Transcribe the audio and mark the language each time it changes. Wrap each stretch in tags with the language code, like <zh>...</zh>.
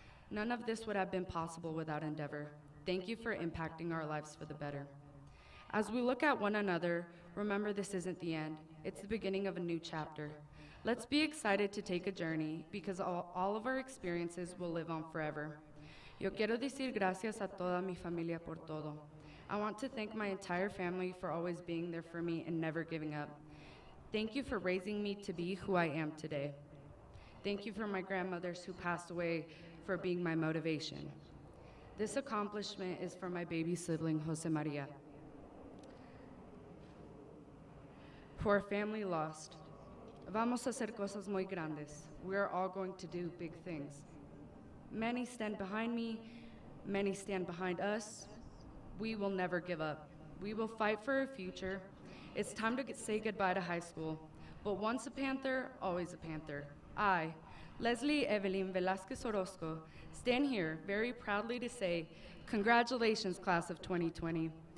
<en>None of this would have been possible without Endeavor. Thank you for impacting our lives for the better. As we look at one another, remember this isn't the end. It's the beginning of a new chapter. Let's be excited to take a journey because all of our experiences will live on forever.</en> <es>Yo quiero decir gracias a toda mi familia por todo.</es> <en>I want to thank my entire family for always being there for me and never giving up. Thank you for raising me to be who I am today. Thank you for my grandmothers who passed away for being my motivation. This accomplishment is for my baby sibling, Jose Maria. For a family lost,</en> <es>vamos a hacer cosas muy grandes.</es> <en>We are all going to do big things. Many stand behind me, many stand behind us. We will never give up. We will fight for a future. It's time to say goodbye to high school. But once a Panther, always a Panther. I, Leslie Evelyn Velasquez Orozco, stand here very proudly to say, congratulations, class of 2020.</en>